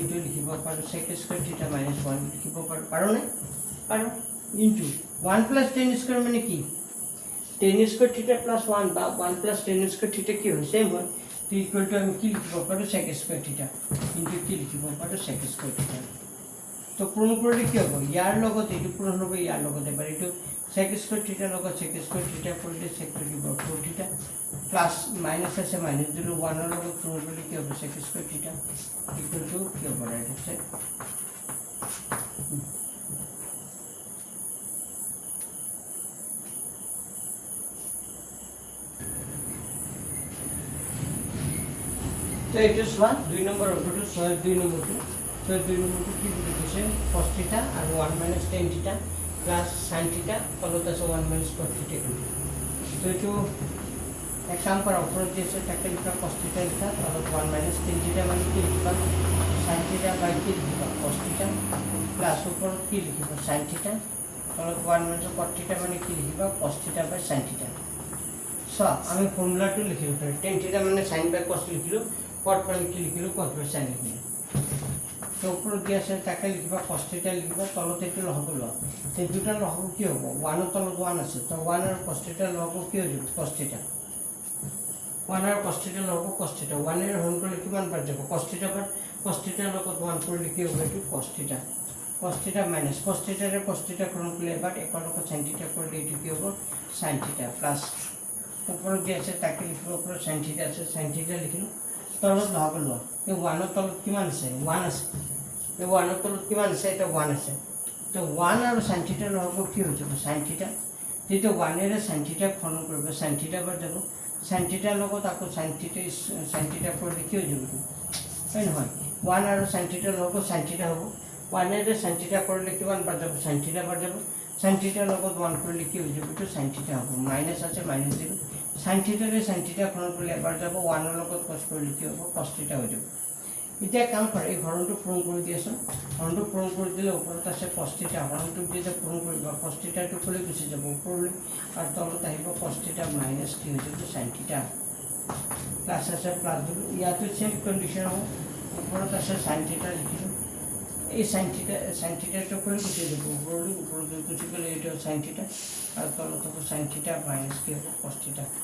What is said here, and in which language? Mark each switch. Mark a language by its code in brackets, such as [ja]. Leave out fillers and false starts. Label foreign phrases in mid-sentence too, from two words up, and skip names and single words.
[as] এইটো লিখিব পাৰো [en] sec square theta minus 1 [as] লিখিব পাৰো না পাৰো [en] into 1 plus tan square [as] মানে কি [en] tan square theta plus 1 [as] বা [en] 1 plus tan square theta [as] কি হয় সেম হয় তো [en] equal to [as] আমি কি লিখিব পাৰো [en] sec square theta into [as] কি লিখিব পাৰো [en] sec square theta [as] তো পূরণ করলে কি হবে ইয়ার লগত এইটো পূরণ হবে ইয়ার লগত এবার এইটো [en] sec square theta [as] লগত [en] sec square theta [as] করলে [en] sec to the power 4 theta plus minus [as] আছে মাইনাস দিলে 1 এর লগত পূরণ করলে কি হবে [en] sec square theta equal to [as] কি হবে রাইট আছে তো এটা সমান 2 নম্বর অঙ্কটো 2 নম্বরটো তো 2 নম্বরটো কি দিতেছে [en] cos theta [as] আর [en] 1 minus tan theta plus sin theta [as] তলত আছে [en] 1 minus cos theta [as] তো এটা এক কাম করা উপরে দিয়েছে তাকে লিখা [en] cos theta [as] লিখা তলত [en] 1 minus tan theta [as] মানে কি লিখবা [en] sin theta by [as] কি লিখবা [en] cos theta plus [as] উপর কি লিখবা [en] sin theta [as] তলত [en] 1 minus cos theta [as] মানে কি লিখবা [en] cos theta by sin theta so [as] আমি ফর্মুলাটো লিখিলো [en] tan theta [as] মানে [en] sin by cos [as] লিখিলো cot মানে কি লিখিলো [en] cos by sin [as] লিখিলো তো উপর দিয়ে আছে তাকে লিখবা [en] cos theta [as] লিখবা তলত এটো লহব ল এই দুটা লহব কি হ'ব 1 এর তলত 1 আছে তো 1 আর [en] cos theta [as] লহব কি হৈ যাব [en] cos theta [as] 1 আর [en] cos theta [as] লহব [en] cos theta [as] 1 এর হরণ করলে কিমান পার যাব [en] cos theta by cos theta [as] লগত 1 করলে কি হবে এটো cos [en] theta minus cos theta [as] এর [en] cos theta [as] হরণ করলে এবার একর লগত [en] sin theta [as] করলে এটো কি হবে [en] sin theta plus [as] উপর দিয়ে আছে তাকে লিখব উপর [en] sin theta [as] আছে [en] sin theta [as] লিখিলো তলত লহব ল এই 1 এর তলত কিমান আছে 1 আছে এই 1 এর তলত কিমান আছে এটা 1 আছে তো 1 আর [en] sin theta [as] লহব কি হৈ যাব [en] sin theta [as] যেটো 1 এর [en] sin theta [as] হরণ করব [en] sin theta [as] বাদ যাব [en] sin theta [as] লগত আকো [en] sin theta [as] করলে কি হৈ যাব তাই নহয় 1 আর [en] sin theta [as] লহব [en] sin theta [as] হ'ব 1 এর [en] sin theta [as] করলে কিমান বাদ যাব [en] sin theta [as] বাদ যাব [en] sin theta [as] লগত 1 করলে কি হৈ যাব তো [en] sin theta [as] হ'ব মাইনাস আছে মাইনাস দিব [en] sin theta [as] রে [en] sin theta [as] হরণ করলে এবার যাব 1 এর লগত cos করলে কি হ'ব [en] cos theta [as] হৈ যাব এটা কাম করে এই হরণটো পূরণ করে দিয়েছো হরণটো পূরণ করে দিলে উপরত আছে [en] cos theta [as] হরণটো দিয়ে পূরণ করবা [en] cos theta two [as] করে গুছি যাব উপরলে আর তলত আহিব [en] cos theta minus [as] কি হৈ যাব [en] sin theta [as] প্লাস আছে প্লাস দিলো ইয়াতো [en] same condition [as] হ'ব উপরত আছে [en] sin theta [as] লিখিলো এই [en] sin theta two [as] করে গুছি যাব উপরলে উপরলে গুছি গলে এটা [en] sin theta [as] আর তলত হবে [en] sin theta minus [as] কি হবে [en] cos theta